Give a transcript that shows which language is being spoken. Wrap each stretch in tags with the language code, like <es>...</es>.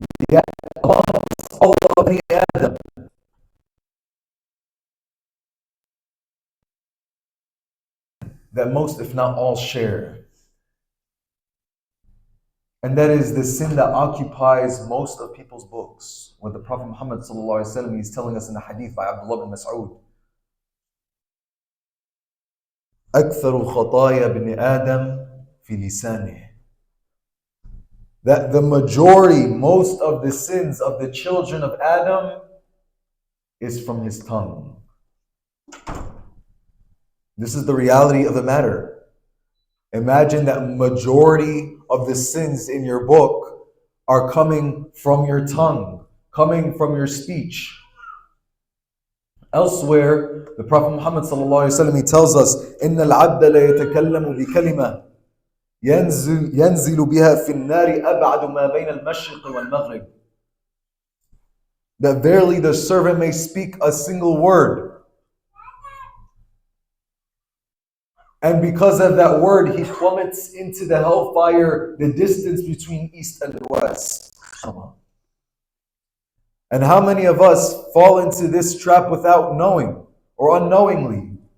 <en>Yet amongst all of the Adam, that most, if not all, share. And that is the sin that occupies most of people's books. What the Prophet Muhammad ﷺ is telling us in the hadith by Abdullah bin Mas'ud.</en> <ar>أكثر خطايا ابن آدم في لسانه.</ar> <en>That the majority, most of the sins of the children of Adam is from his tongue. This is the reality of the matter. Imagine that majority of the sins in your book are coming from your tongue, coming from your speech. Elsewhere, the Prophet Muhammad ﷺ, he tells us,</en> <ar>إِنَّ الْعَبْدَ لَيَتَكَلَّمُ بِكَلِمَةٍ ينزل بها في النار أبعد ما بين المشرق والمغرب.</ar> <en>That verily the servant may speak a single word, and because of that word he plummets into the hellfire the distance between east and west. And how many of us fall into this trap without knowing or unknowingly?</en>